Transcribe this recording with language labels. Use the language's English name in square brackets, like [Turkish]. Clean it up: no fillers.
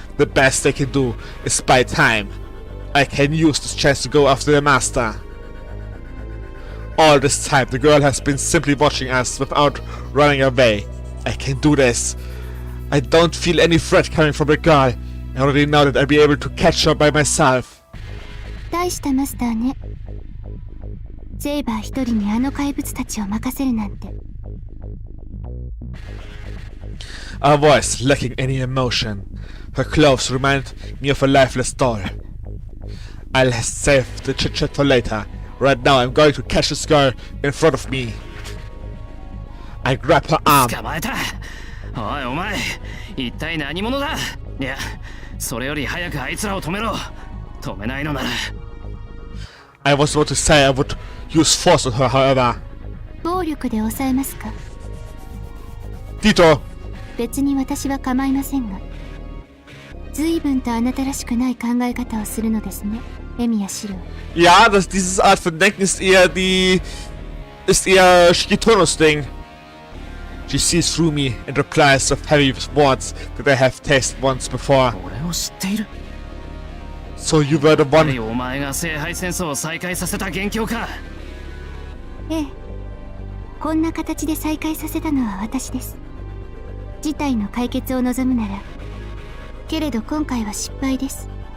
[English] The best they can do is buy time. I can use this chance to go after the master. All this time, the girl has been simply watching us without running away. I can do this. I don't feel any threat coming from the girl. I already know that I'll be able to catch her by myself. [Japanese] 大したマスターね。セイバー一人にあの怪物たちを任せるなんて。 [English] Her voice lacking any emotion. Her clothes remind me of a lifeless doll. I'll save the chit-chat for later. Right now I'm going to catch this girl in front of me. I grab her arm. [Japanese] 捕まえた。おいお前、一体何者だ。いや、それより早くあいつらを止めろ。止めないのなら。 [English] I was about to say I would use force on her, however. [Japanese] 暴力で抑えますか？ Tito! 別に私は構いませんが。随分とあなたらしくない考え方をするのですね、エミヤシロ。 [German] Ja, dieses Art von Denken ist eher die ist eher Shikitonos Ding. [English] She sees through me and replies with heavy words that I have tasted once before. [Japanese] 俺を知っている。 [English] So you were the [Japanese] やはり [English] one. [Japanese] お前が聖杯戦争を再開させた元凶か。ええ、こんな形で再会させたのは私です。事態の解決を望むなら。けれど今回は失敗です。